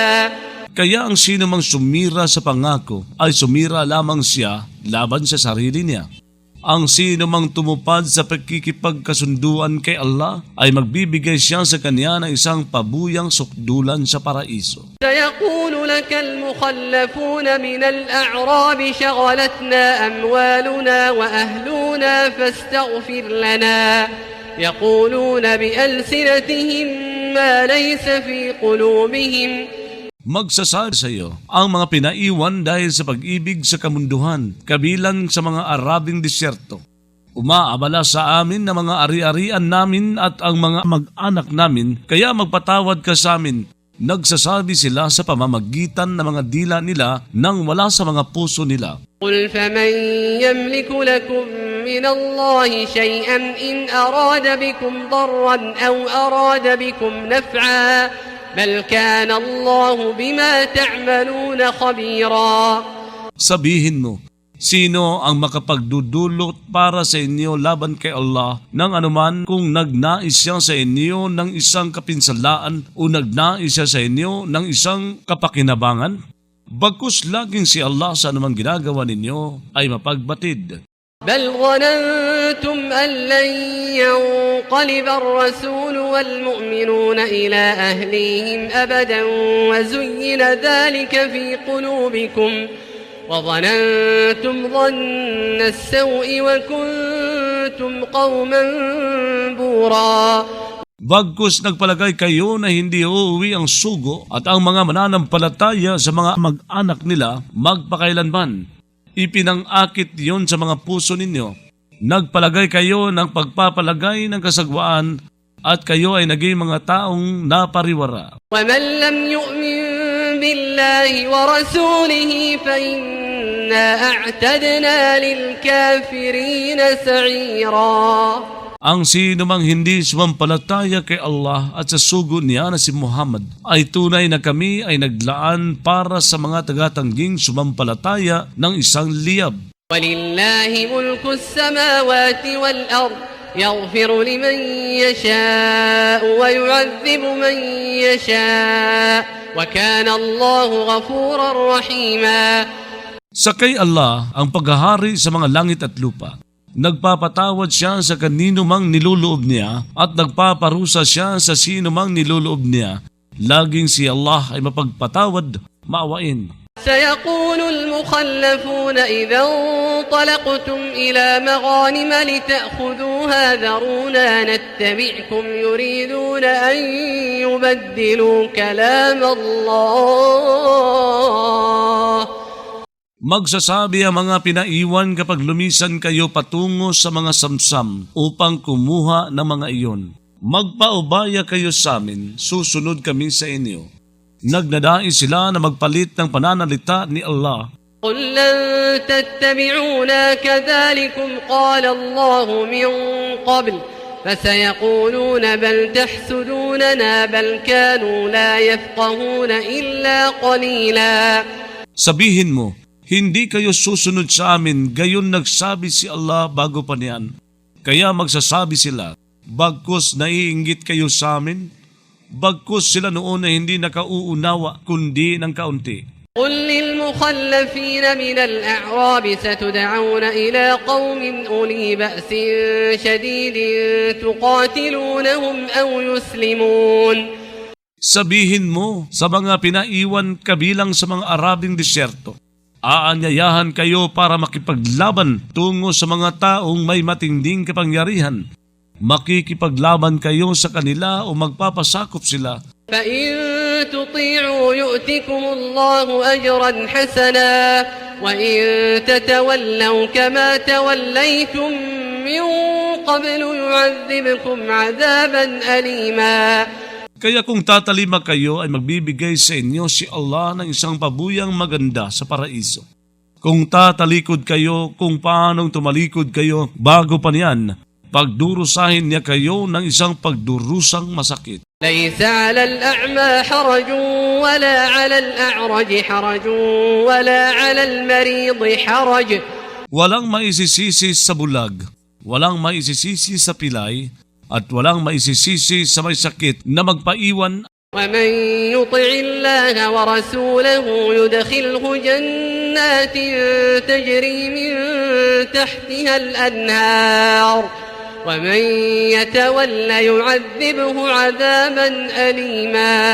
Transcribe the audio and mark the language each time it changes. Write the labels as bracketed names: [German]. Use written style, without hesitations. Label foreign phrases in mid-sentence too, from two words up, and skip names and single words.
[Filipino] Kaya ang sino mang sumira sa pangako ay sumira lamang siya laban sa sarili niya. Ang sino mang tumupad sa pagkikipagkasunduan kay Allah ay magbibigay siya sa kanya ng isang pabuyang sukdulan sa paraiso. [Arabic] سيقول لك المخلفون من الأعراب شغلتنا أموالنا وأهلنا فاستغفر لنا يقولون بألسنتهم ما ليس في قلوبهم. [Filipino] Magsasabi sa iyo ang mga pinaiwan dahil sa pag-ibig sa kamunduhan, kabilang sa mga Arabing disyerto. Umaabala sa amin na mga ari-arian namin at ang mga mag-anak namin, kaya magpatawad ka sa amin. Nagsasabi sila sa pamamagitan ng mga dila nila nang wala sa mga puso nila. [Arabic] قل فمن يملك لكم من الله شيئا إن أراد بكم ضرا أو أراد بكم نفعا بل كان الله بما تعملون خبيرا. [Filipino] Sabihin mo, sino ang makapagdudulot para sa inyo laban kay Allah ng anuman kung nagnais siya sa inyo ng isang kapinsalaan o nagnais siya sa inyo ng isang kapakinabangan? Bagkus laging si Allah sa anumang ginagawa ninyo ay mapagbatid. [Arabic] بل ظننتم أن لن ينقلب الرسول والمؤمنون إلى أهليهم أبدا وزين ذلك في قلوبكم وظننتم ظن السوء وكنتم قوما بورا. [Filipino] Bagkus nagpalagay kayo na hindi uuwi ang sugo at ang mga mananampalataya sa mga mag-anak nila magpakailanman. Ipinangakit yon sa mga puso ninyo. Nagpalagay kayo ng pagpapalagay ng kasagwaan at kayo ay naging mga taong napariwara. [Arabic] وَمَنْ لَمْ يُؤْمِنْ بِاللَّهِ وَرَسُولِهِ فَإِنَّا أَعْتَدْنَا لِلْكَافِرِينَ سَعِيرًا. [Filipino] Ang sino mang hindi sumampalataya kay Allah at sa sugo niya na si Muhammad ay tunay na kami ay naglaan para sa mga tagatangging sumampalataya ng isang liyab. [Arabic] ولله ملك السماوات والأرض يغفر لمن يشاء ويعذب من يشاء وكان الله غفورا رحيما. [Filipino] Sa kay Allah ang paghahari sa mga langit at lupa. Nagpapatawad siya sa kanino mang niluloob niya at nagpaparusa siya sa sino mang niluloob niya. Laging si Allah ay mapagpatawad, maawain. [Arabic] سيقول المخلفون إذا انطلقتم إلى مغانم لتأخذوها ذرونا نتبعكم يريدون أن يبدلوا كلام الله. [Filipino] Magsasabi ang mga pinaiwan kapag lumisan kayo patungo sa mga samsam upang kumuha ng mga iyon. Magpaubaya kayo sa amin, susunod kami sa inyo. Nagnadais sila na magpalit ng pananalita ni Allah. [Arabic] قل لن تتبعونا كذلكم قال الله من قبل فسيقولون بل تحسدوننا بل كانوا لا يفقهون إلا قليلا. [Filipino] Sabihin mo, hindi kayo susunod sa amin, gayon nagsabi si Allah bago pa niyan. Kaya magsasabi sila, bagkus naiinggit kayo sa amin? Bagkus sila noon ay hindi nakauunawa kundi ng kaunti. [Arabic] قل للمخلفين من الأعراب ستدعون إلى قوم أولي بأس شديد تقاتلونهم أو يسلمون. [Filipino] Sabihin mo sa mga pinaiwan kabilang sa mga Arabing disyerto, aanyayahan kayo para makipaglaban tungo sa mga taong may matinding kapangyarihan. Makikipaglaban kayo sa kanila o magpapasakop sila. [Arabic] فإن تطيعوا يؤتكم الله أجرا حسنا وإن تتولوا كما توليتم من قبل يعذبكم عذابا أليما. [Filipino] Kaya kung tatalima kayo ay magbibigay sa inyo si Allah ng isang pabuyang maganda sa paraiso. Kung tatalikod kayo, kung paanong tumalikod kayo bago pa niyan, pagdurusahin niya kayo ng isang pagdurusang masakit. [Arabic] ليس على الأعمى حرج ولا على الأعرج حرج ولا على المريض حرج. [Filipino] Walang maisisisi sa bulag, walang maisisisi sa pilay, at walang maisisisi sa may sakit na magpaiwan. [Arabic] ومن يطع الله ورسوله يدخله جنات تجري من تحتها الأنهار ومن يتولى يعذبه عذابا أليما.